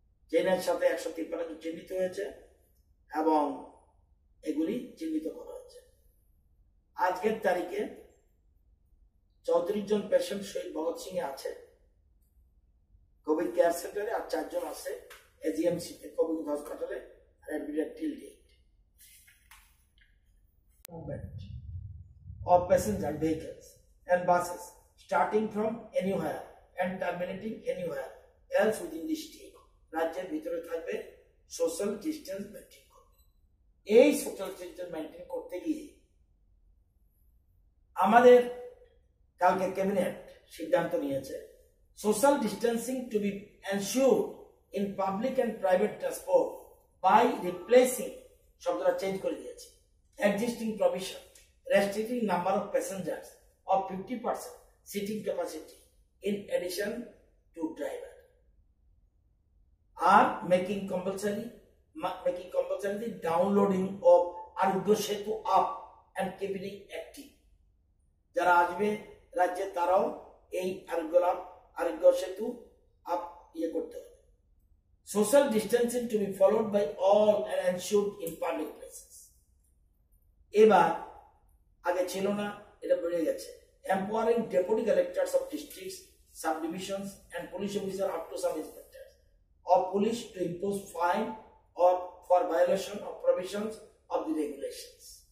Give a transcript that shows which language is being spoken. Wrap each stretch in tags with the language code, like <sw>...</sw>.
<bn>ট্রেনের সাথে 153 জন চিহ্নিত হয়েছে এবং এগুলি চিহ্নিত করা হয়েছে। আজকের তারিখে 34 জন পেশেন্ট শহীদ ভগৎ সিং এ আছে কোভিড কেয়ার সেন্টারে, আর 4 জন আছে এজিএমসি তে কোভিড হাসপাতালে admitted till date.</bn> <en>Movement of passenger vehicles and buses starting from anywhere and terminating anywhere else within the state.</en> <bn>রাজ্যের ভিতরে থাকবে, সোশ্যাল ডিস্টেন্স মেনটেন করবে। এই সোশ্যাল ডিস্টেন্স মেনটেন করতে গিয়ে আমাদের কালকে ক্যাবিনেট সিদ্ধান্ত নিয়েছে</bn> <en>social distancing to be ensure in public and private transport by replacing</en> <bn>শব্দটা চেঞ্জ করে দিয়েছে</bn> <en>Existing provision restricting number of passengers of 50% seating capacity in addition to driver are making compulsory the downloading of Arogya Setu app and keeping it active.</en> <bn>যারা আসবে রাজ্যে তারাও এই আরোগ্য সেতু app করতে হবে</bn> <en>social distancing to be followed by all and ensured in public places.</en> <bn>এবার আগে ছিল না, এটা বেড়ে গেছে।</bn> <en>empowering deputy collectors of districts, subdivisions and police officers up to some inspectors of police to impose fine or for violation of provisions of the regulations.</en>